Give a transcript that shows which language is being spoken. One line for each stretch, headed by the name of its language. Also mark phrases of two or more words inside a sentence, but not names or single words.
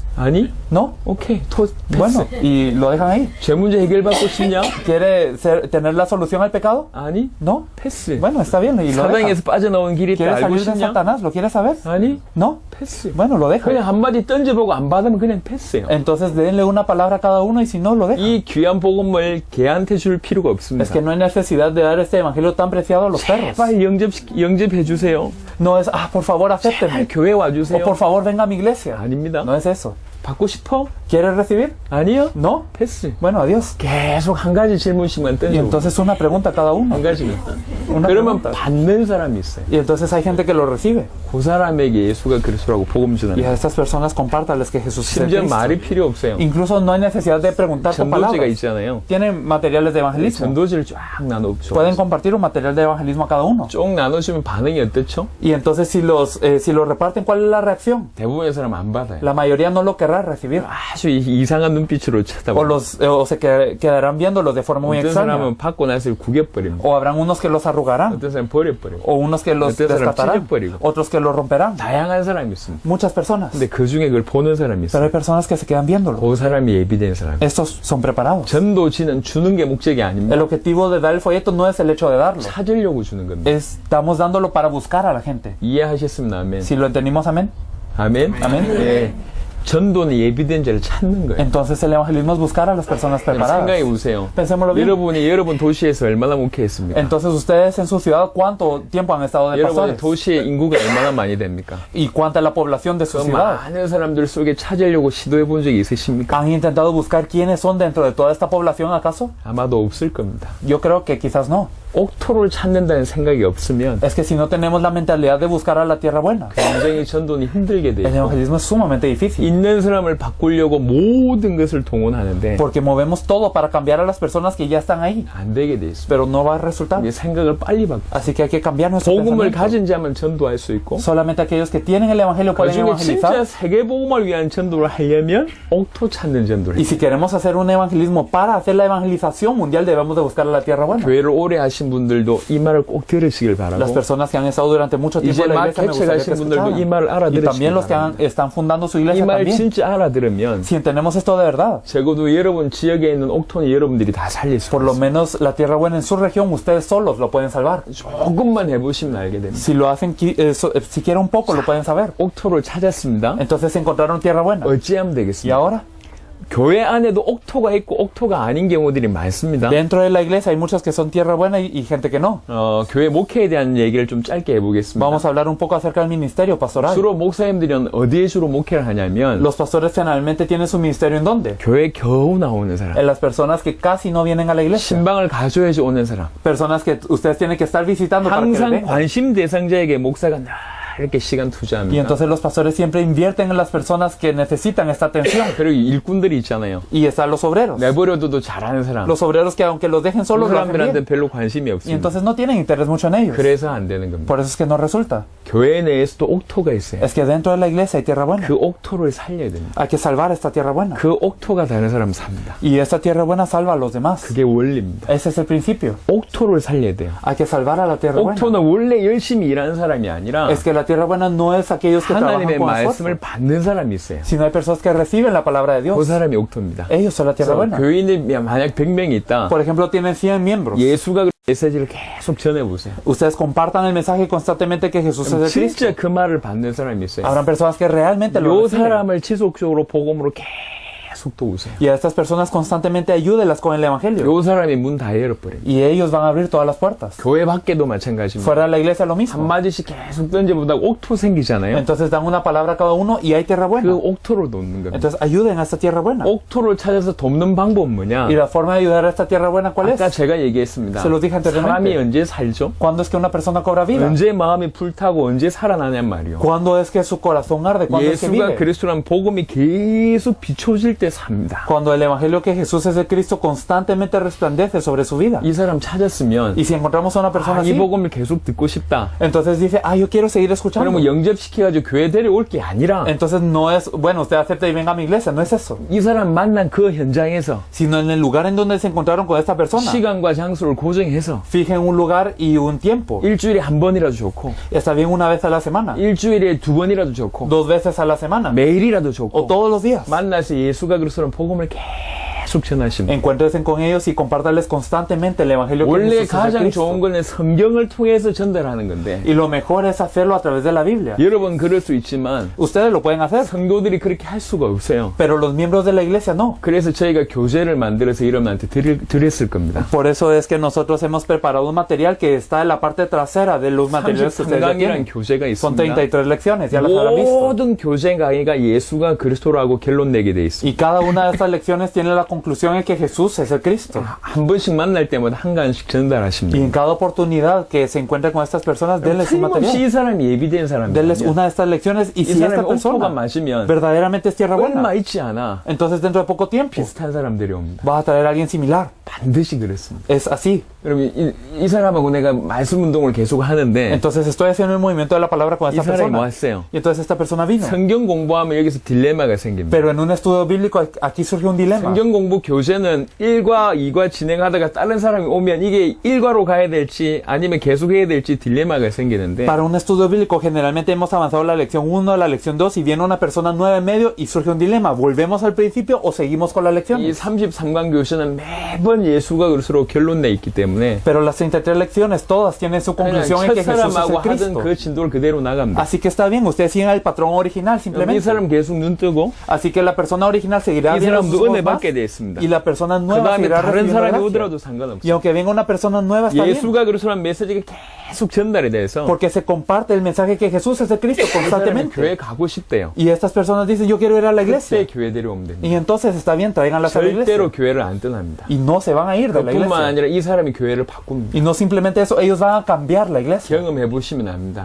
Korean: 아니?
Spanish: ¿No?
Korean: 오케이. 패스.
Spanish: Bueno, y lo dejan ahí.
Korean: 죄 문제 해결받고 싶냐?
Spanish: ¿Quiere tener la solución al pecado?
Korean: 아니?
Spanish: No.
Korean: 패스.
Spanish: Bueno, está bien. Y lo deja.
Korean: 사당에서 빠져나온 길이 있다
Spanish: ¿Quiere
Korean: 알고
Spanish: salir de
Korean: 싶냐?
Spanish: Satanás? ¿Lo quiere saber?
Korean: 아니?
Spanish: No.
Korean: 패스.
Spanish: Bueno, lo deja.
Korean: 그냥 한마디 던져보고 안 받으면 그냥 패스예요.
Spanish: Entonces denle una palabra a cada uno y si no, lo deja.
Korean: 이 귀한 복음을 개한테 줄 필요가 없습니다.
Spanish: Es que no hay necesidad de dar este evangelio tan preciado a los perros.
Korean: 빨리 영접해 ju세요.
Spanish: No es, por favor,
Korean: 빨리
Spanish: acéptenme.
Korean: 교회
Spanish: O
Korean: 와주세요.
Spanish: por favor, venga a mi iglesia.
Korean: 아닙니다.
Spanish: No es eso.
Korean: 받고 싶어?
Spanish: ¿Quieres recibir?
Korean: 아니요.
Spanish: No.
Korean: 패스.
Spanish: Bueno, adiós.
Korean: 계속 한 가지 질문씩만
Spanish: Y
Korean: 던져.
Spanish: entonces una pregunta a cada uno.
Korean: 한 가지만.
Spanish: Una
Korean: 그러면
Spanish: pregunta.
Korean: 받는 사람이 있어요.
Spanish: Y entonces hay gente que lo recibe.
Korean: 그 사람에게 예수가 그리스도라고 복음
Spanish: Y
Korean: 전하는.
Spanish: a estas personas compártales que Jesús es el
Korean: 심지어
Spanish: Cristo.
Korean: 말이 필요 없어요.
Spanish: Incluso no hay necesidad de preguntar con
Korean: 전도지가
Spanish: palabras.
Korean: 있잖아요.
Spanish: Tienen materiales de evangelismo.
Korean: 전도지를 쫙 나눠줘.
Spanish: Pueden compartir un material de evangelismo a cada uno.
Korean: 쭉 나눠주면 반응이 어떻죠?
Spanish: Y entonces si los reparten, ¿cuál es la reacción?
Korean: 대부분의 사람 안 받아요.
Spanish: La mayoría no lo querrá recibir.
Korean: 아주 이상한 눈빛으로
Spanish: o,
Korean: 쳐다봐요.
Spanish: o se quedarán viéndolos de forma muy
Korean: 어떤
Spanish: extraña.
Korean: 사람은 받고 나서 구겨버립니다.
Spanish: O habrán unos que los arrugarán,
Korean: 어떤 사람은 버려버리고.
Spanish: o unos que los
Korean: 어떤 사람
Spanish: descartarán,
Korean: 찢어버리고.
Spanish: otros que los romperán.
Korean: 다양한 사람이 있습니다.
Spanish: Muchas personas.
Korean: 근데 그 중에 그걸 보는 사람이
Spanish: Pero hay
Korean: 있어요.
Spanish: personas que se quedan viéndolo.
Korean: 그 사람이 예비된 사람.
Spanish: Estos son preparados.
Korean: 전도지는 주는 게 목적이 아닙니다.
Spanish: El objetivo de dar el folleto no es el hecho de darlo.
Korean: 찾으려고 주는 겁니다.
Spanish: Estamos dándolo para buscar a la gente.
Korean: 이해하셨으면 아멘.
Spanish: Si lo entendimos, amén.
Korean: 아멘. 아멘. 예. 전도는 예비된 자를 찾는 거예요.
Spanish: Entonces el evangelismo es buscar a las personas
Korean: 생각해
Spanish: preparadas.
Korean: 보세요.
Spanish: Pensémoslo bien.
Korean: 여러분이 여러분 도시에서 얼마나 목회했습니까?
Spanish: Entonces ustedes en su ciudad, ¿cuánto tiempo han estado de
Korean: 여러분의
Spanish: pastores?
Korean: 도시의 인구가 얼마나 많이 됩니까?
Spanish: ¿Y cuánta es la población de su
Korean: 그
Spanish: ciudad?
Korean: 많은 사람들 속에 찾으려고 시도해 본 적이 있으십니까?
Spanish: ¿Han intentado buscar quiénes son dentro de toda esta población acaso?
Korean: 아마도 없을 겁니다.
Spanish: Yo creo que quizás no.
Korean: 옥토를 찾는다는 생각이 없으면
Spanish: Es que si no tenemos la mentalidad de buscar a la tierra buena,
Korean: 굉장히 전도는 힘들게
Spanish: el
Korean: 돼요.
Spanish: evangelismo es sumamente difícil.
Korean: 있는 사람을 바꾸려고 모든 것을 동원하는데
Spanish: Porque movemos todo para cambiar a las personas que ya están ahí.
Korean: 안 되게 돼 있습니다.
Spanish: Pero no va a resultar.
Korean: 우리 생각을 빨리 바꿔.
Spanish: Así que hay que cambiar nuestro
Korean: 복음을
Spanish: pensamiento.
Korean: 가진 자만 전도할 수 있고
Spanish: Solamente aquellos que tienen el evangelio
Korean: 그
Spanish: pueden
Korean: 중에 진짜
Spanish: evangelizar.
Korean: 세계 복음을 위한 전도를 하려면 옥토 찾는 전도를
Spanish: Y
Korean: 해요.
Spanish: si queremos hacer un evangelismo para hacer la evangelización mundial, debemos de buscar a la tierra buena.
Korean: 교회를 오래 하신 분들도 이 말을 꼭 들으시길
Spanish: Las
Korean: 바라고
Spanish: personas que han estado durante mucho tiempo
Korean: 이제
Spanish: en la
Korean: 막
Spanish: iglesia me gustaría que
Korean: 개척하신 분들도 이
Spanish: escucharan.
Korean: 말을
Spanish: Y
Korean: 알아들으시길
Spanish: también los que
Korean: 바랍니다.
Spanish: están fundando su
Korean: 이
Spanish: iglesia
Korean: 말
Spanish: también.
Korean: 진짜 알아들으면
Spanish: Si entendemos esto de verdad,
Korean: 적어도 여러분 지역에 있는 옥토는 여러분들이 다 살릴 수
Spanish: por lo
Korean: 있어요.
Spanish: menos la tierra buena en su región, ustedes solos lo pueden salvar.
Korean: 조금만 해보시면 알게 됩니다.
Spanish: Si lo hacen siquiera un poco, lo pueden saber.
Korean: 옥토를 찾았습니다.
Spanish: Entonces encontraron tierra buena.
Korean: 어찌하면
Spanish: Y
Korean: 되겠습니까?
Spanish: ahora,
Korean: 교회 안에도 옥토가 있고 옥토가 아닌 경우들이 많습니다.
Spanish: dentro de la iglesia hay muchos que son tierra buena y gente que no.
Korean: 교회 목회에 대한 얘기를 좀 짧게 해보겠습니다.
Spanish: Vamos a hablar un poco acerca del ministerio pastoral.
Korean: 주로 목사님들은 어디에 주로 목회를 하냐면
Spanish: Los pastores generalmente tienen su ministerio ¿en dónde?
Korean: 교회 겨우 나오는 사람,
Spanish: En las personas que casi no vienen a la iglesia.
Korean: 신방을 가줘야지 오는 사람,
Spanish: Personas que ustedes tienen que estar visitando para que
Korean: 항상
Spanish: vengan.
Korean: 관심 대상자에게 목사가 늘 이렇게 시간
Spanish: Y
Korean: 투자합니다.
Spanish: entonces los pastores siempre invierten en las personas que necesitan esta atención.
Korean: 그리고 일꾼들이 있잖아요.
Spanish: Y están los obreros.
Korean: 내버려둬도 잘하는 사람.
Spanish: Los obreros que aunque los dejen
Korean: 그
Spanish: solos lo hacen
Korean: 사람들한테
Spanish: bien.
Korean: 별로 관심이
Spanish: Y
Korean: 없습니다.
Spanish: entonces no tienen interés mucho en ellos.
Korean: 그래서 안 되는 겁니다.
Spanish: Por eso es que no resulta.
Korean: 교회 내에서도 옥토가 있어요.
Spanish: Es que dentro de la iglesia hay tierra buena.
Korean: 그 옥토를 살려야 됩니다.
Spanish: Hay que salvar esta tierra buena.
Korean: 그 옥토가 다른 사람 삽니다.
Spanish: Y esta tierra buena salva a los demás.
Korean: 그게 원리입니다.
Spanish: Ese es el principio.
Korean: 옥토를 살려야 돼요.
Spanish: Hay que salvar a la tierra buena.
Korean: 옥토는 원래 열심히 일하는 사람이 아니라
Spanish: Es que la tierra buena no es aquellos que trabajan
Korean: 하나님의
Spanish: con
Korean: 말씀을
Spanish: esfuerzo,
Korean: 받는 사람이 있어요.
Spanish: sino hay personas que reciben la palabra de
Korean: 그
Spanish: Dios.
Korean: 사람이 옥토입니다.
Spanish: Ellos son la tierra
Korean: 그래서
Spanish: buena.
Korean: 교인이 만약 100명이 있다.
Spanish: Por ejemplo, tienen 100 miembros.
Korean: 예수가 그 메시지를 계속 전해보세요.
Spanish: Ustedes compartan el mensaje constantemente que Jesús es el Cristo.
Korean: 진짜 그 말을 받는 사람이 있어요.
Spanish: Habrán personas que realmente lo
Korean: 요
Spanish: reciben.
Korean: 사람을 지속적으로 복음으로 계속 도우세요.
Spanish: Y a estas personas constantemente ayúdelas con el evangelio.
Korean: 요 사람이 문 다 열어버려요.
Spanish: Y ellos van a abrir todas las puertas.
Korean: 교회 밖에도 마찬가지입니다.
Spanish: Fuera de la iglesia lo mismo.
Korean: 한마디씩 계속 던져보다 옥토 생기잖아요.
Spanish: Entonces dan una palabra a cada uno y hay tierra
Korean: 그
Spanish: buena.
Korean: 옥토를 돕는 겁니다.
Spanish: Entonces ayuden a esta tierra buena.
Korean: 옥토를 찾아서 돕는 방법은 뭐냐?
Spanish: Y la forma de ayudar a esta tierra buena, ¿cuál es?
Korean: 아까 제가 얘기했습니다.
Spanish: Se lo dije anteriormente.
Korean: 사람이 언제 살죠?
Spanish: ¿Cuándo es que una persona cobra vida?
Korean: 언제 마음이 불타고 언제 살아나냔 말이요.
Spanish: ¿Cuándo es que su corazón arde? ¿Cuándo es que
Korean: 예수가
Spanish: vive?
Korean: 그리스도라는 복음이 계속 비춰질 때 삽니다.
Spanish: Cuando el evangelio que Jesús es el Cristo constantemente resplandece sobre su vida.
Korean: 이 사람 찾았으면
Spanish: Y si encontramos a una persona
Korean: 아, 이
Spanish: así,
Korean: 복음을 계속 듣고 싶다.
Spanish: entonces dice, yo quiero seguir escuchando.
Korean: 그러면 영접시켜가지고 교회 데려올 게 아니라
Spanish: Entonces no es, bueno, usted acepta y venga a mi iglesia, no es eso.
Korean: 이 사람 만난 그 현장에서
Spanish: Sino en el lugar en donde se encontraron con esta persona.
Korean: 시간과 장소를 고정해서
Spanish: Fijen un lugar y un tiempo.
Korean: 일주일에 한 번이라도 좋고
Spanish: Está bien una vez a la semana,
Korean: 일주일에 두 번이라도 좋고
Spanish: 2 veces a la semana,
Korean: 매일이라도
Spanish: o
Korean: 좋고
Spanish: todos los días.
Korean: 만나서 예수가 그리스도라는 복음을 계속 전하십니다.
Spanish: Encuéntrense con ellos y compártanles constantemente el evangelio que
Korean: 원래
Spanish: Jesús es el
Korean: 가장
Spanish: Cristo.
Korean: 좋은 거는 성경을 통해서 전달하는 건데
Spanish: Y lo mejor es hacerlo a través de la Biblia.
Korean: 여러분 그럴 수 있지만
Spanish: Ustedes lo pueden hacer,
Korean: 성도들이 그렇게 할 수가 없어요.
Spanish: pero los miembros de la iglesia no.
Korean: 그래서 저희가 교재를 만들어서 여러분한테 드렸을 겁니다.
Spanish: Por eso es que nosotros hemos preparado un material que está en la parte trasera de los materiales que ustedes ya
Korean: 33강이라는
Spanish: tienen.
Korean: 교재가
Spanish: Son
Korean: 있습니다.
Spanish: 33 lecciones, ya las habrán visto.
Korean: 모든 교재 강의가 예수가 그리스도라고 결론 내게 돼 있습니다.
Spanish: Y cada una de estas lecciones tiene la conclusión en que Jesús es el Cristo.
Korean: 한 번씩 만날 때마다 한 강씩
Spanish: Y
Korean: 전달하십니다.
Spanish: en cada oportunidad que se encuentre con estas personas, denles un
Korean: 틀림없이
Spanish: material.
Korean: 이 사람이 예비된
Spanish: Denles
Korean: 사람이에요.
Spanish: una de estas lecciones y
Korean: 이
Spanish: si esta
Korean: 사람이 옥토가
Spanish: persona
Korean: 맞으면
Spanish: verdaderamente es tierra
Korean: 얼마
Spanish: buena,
Korean: 있지 않아
Spanish: entonces dentro de poco tiempo
Korean: 비슷한 사람들이 옵니다.
Spanish: vas a traer a alguien similar.
Korean: 반드시 그렇습니다.
Spanish: Es así.
Korean: 그러면 이 사람하고 내가 말씀 운동을 계속 하는데
Spanish: Entonces estoy haciendo el movimiento de la palabra con
Korean: 이
Spanish: esta
Korean: 사람이 뭐
Spanish: persona.
Korean: 했어요?
Spanish: Y entonces esta persona vino.
Korean: 성경 공부하면 여기서 딜레마가 생깁니다.
Spanish: Pero en un estudio bíblico aquí surge un dilema.
Korean: 성경 공부 교재는 1과 2과 진행하다가 다른 사람이 오면 이게 1과로 가야 될지 아니면 계속 해야 될지 딜레마가 생기는데
Spanish: Para un estudio bíblico generalmente hemos avanzado la lección 1 a la lección 2 y viene una persona nueva en medio y surge un dilema. ¿Volvemos al principio o seguimos con la lección?
Korean: 이 33강 교재는 매번 예수가 그리스도로 결론내 있기 때문에
Spanish: Pero las 33 lecciones todas tienen su
Korean: 그냥
Spanish: conclusión en
Korean: 첫
Spanish: que Jesús es
Korean: 사람하고
Spanish: el
Korean: 하던
Spanish: Cristo.
Korean: 그 진도를 그대로 나갑니다.
Spanish: Así que está bien, ustedes siguen el patrón original
Korean: 이
Spanish: simplemente.
Korean: 사람 계속 눈 뜨고
Spanish: Así que la persona original seguirá
Korean: 이
Spanish: viendo sus
Korean: 사람도 은혜
Spanish: ojos más,
Korean: 받게 돼 있습니다.
Spanish: y la persona
Korean: 그
Spanish: nueva
Korean: 다음에
Spanish: seguirá
Korean: 다른
Spanish: recibiendo
Korean: 사람이
Spanish: gracia.
Korean: 오더라도
Spanish: Y
Korean: 상관없어요.
Spanish: aunque venga una persona nueva está bien,
Korean: 예수가 그리스도라는 메시지가 계속 전달이 돼서
Spanish: porque se comparte el mensaje que Jesús es el Cristo
Korean: 이 사람이 교회
Spanish: constantemente.
Korean: 가고 싶대요.
Spanish: Y estas personas dicen, yo quiero ir a la
Korean: 그때
Spanish: iglesia.
Korean: 교회 데려오면 됩니다.
Spanish: Y entonces está bien, tráiganlas a la
Korean: 절대로
Spanish: iglesia.
Korean: 교회를 안 떠납니다.
Spanish: Y no se van a ir de la
Korean: 그뿐만
Spanish: iglesia.
Korean: 아니라 이 사람이 교회를 바꿉니다.
Spanish: Y no simplemente eso, ellos van a cambiar la iglesia.
Korean: 경험해 보시면 압니다.